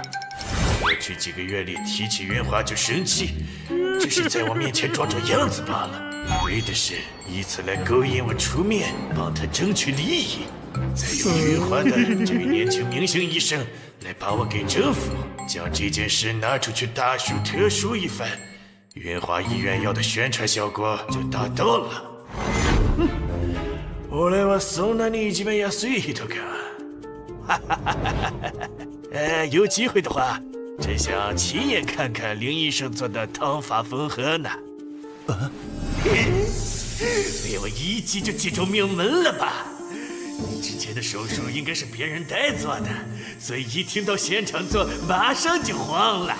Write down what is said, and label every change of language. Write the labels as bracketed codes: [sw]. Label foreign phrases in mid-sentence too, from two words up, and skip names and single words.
[zh] 过去几个月里提起云华就生气，只是在我面前装装样子罢了，为的是以此来勾引我出面，帮他争取利益，再用云华的这位年轻明星医生来把我给征服，将这件事拿出去大书特书一番，云华医院要的宣传效果就达到了。 [ja] 俺はそんなに一番安い人か。哈哈哈哈哈！ [zh] 有机会的话，真想亲眼看看林医生做的汤法缝合呢。被我一击就击中命门了吧？你之前的手术应该是别人代做的，所以一听到现场做，马上就慌了。